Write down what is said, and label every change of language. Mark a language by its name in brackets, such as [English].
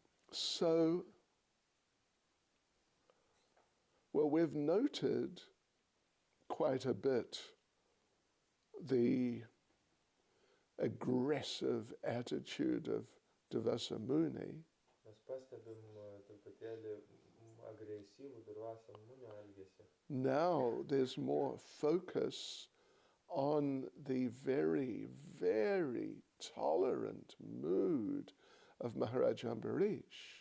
[English] So, well, we've noted quite a bit the aggressive attitude of Durvasa Muni. [Lithuanian] Mes pastebim truputėlį agresyvų Durvasa Munio elgesį. [English] Now there's more focus on the very, very tolerant mood of Maharaj Ambarish.